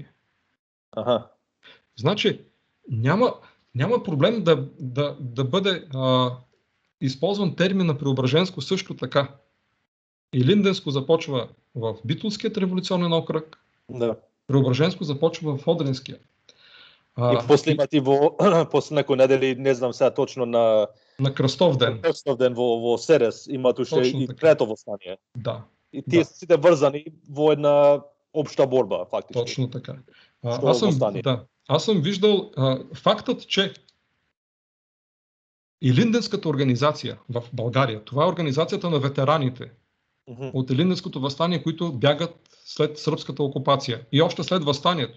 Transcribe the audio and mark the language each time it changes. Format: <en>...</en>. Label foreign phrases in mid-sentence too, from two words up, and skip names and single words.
<bg>Аха. Значи, няма проблем да бъде използван термина Преображенско също така. Илинденско започва в Битолският революционен окръг, Да. Преображенско започва в Одринския.</bg> <mk>И после имат и после некој недели, не знам сега точно на Кръстов ден. Кръстов ден во Серес имат уште</mk> <bg>Точно и така.</bg> <mk>трето восстание.</mk> <bg>Да.</bg> <mk>И тие сите врзани во една обща борба, фактички.</mk> <bg>Точно така. Аз съм виждал фактът, че Илинденската организация в България, това е организацията на ветераните от Илинденското въстание, които бягат след сръбската окупация и още след въстанието.</bg>